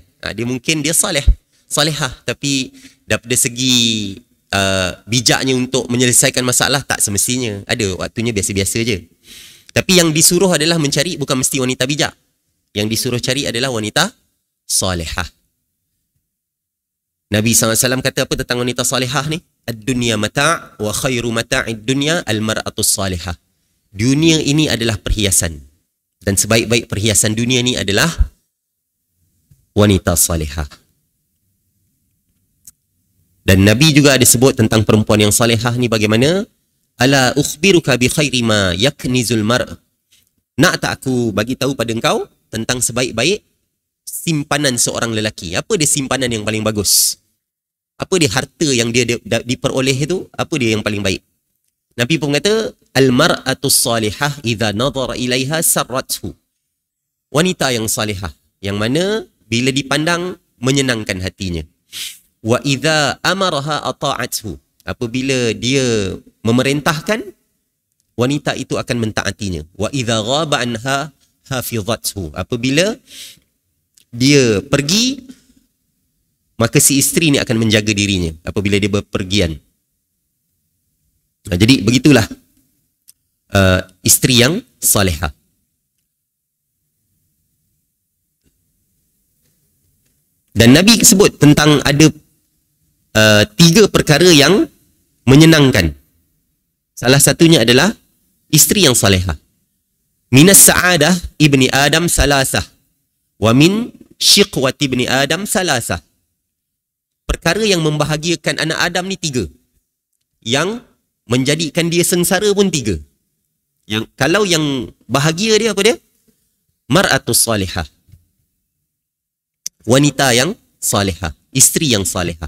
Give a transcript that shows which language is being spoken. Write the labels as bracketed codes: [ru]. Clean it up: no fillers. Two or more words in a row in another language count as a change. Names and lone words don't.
[ms] Dia mungkin dia salihah tapi daripada segi bijaknya untuk menyelesaikan masalah tak semestinya. Ada waktunya biasa-biasa je. Tapi yang disuruh adalah mencari bukan mesti wanita bijak. Yang disuruh cari adalah wanita salihah. Nabi SAW kata apa tentang wanita salihah ni? [ar] الدنيا متاع وخير متاع الدنيا المرأة الصالحة. [ms] Dunia ini adalah perhiasan. Dan sebaik-baik perhiasan dunia ni adalah wanita salihah. Dan Nabi juga ada sebut tentang perempuan yang salihah ni bagaimana? [ar] ألا أخبرك بخير ما يكنز المرء'. [ms] Nak tak aku bagi tahu pada engkau tentang sebaik-baik simpanan seorang lelaki? Apa dia simpanan yang paling bagus? Apa dia harta yang dia diperoleh itu? Apa dia yang paling baik? Nabi pun kata, [ar] المرأة الصالحة إذا نظر إليها سرته. [ms] Wanita yang salihah yang mana bila dipandang menyenangkan hatinya. [ar] وإذا أمرها أطاعته. [ms] Apabila dia memerintahkan, wanita itu akan mentaatinya. [ar] وإذا غاب عنها حفظته. [ms] Apabila dia pergi, maka si isteri ni akan menjaga dirinya apabila dia berpergian. Jadi begitulah isteri yang salihah. Dan Nabi sebut tentang ada 3 perkara yang menyenangkan. Salah satunya adalah isteri yang salihah. [ar] من سعادة ابن آدم ثلاثة. ومن شقوة ابن آدم ثلاثة. [ms] Perkara yang membahagiakan anak Adam ni 3. Yang menjadikan dia sengsara pun 3. Yang kalau yang bahagia dia apa dia? [ar] المرأة الصالحة. [ms] Wanita yang salihah, isteri yang salihah.